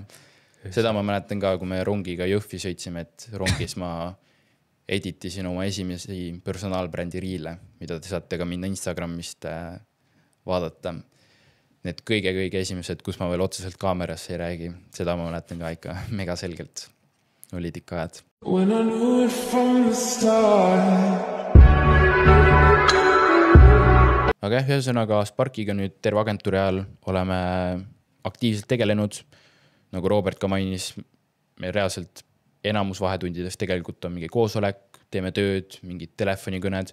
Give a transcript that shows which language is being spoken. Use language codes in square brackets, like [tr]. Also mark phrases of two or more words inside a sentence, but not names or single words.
[et] Seda ma mäletan ka, kui me rongiga Jõhvi sõitsime, et rongis ma editisin oma esimesi personaalbrändi riile, mida te saate ka minna Instagramist vaadata. Need kõige esimesed, kus ma veel otseselt kaamerasse ei räägi, seda ma mäletan ka ikka mega selgelt. Olid ikka ajad. [en] When I knew it from the start. [et] Aga ühesõnaga Sparkiga nüüd terve agentuuri ajal oleme aktiivselt tegelenud. Nagu Robert ka mainis, me reaalselt enamus vahetundides tegelikult on mingi koosolek, teeme tööd, mingid telefonikõned.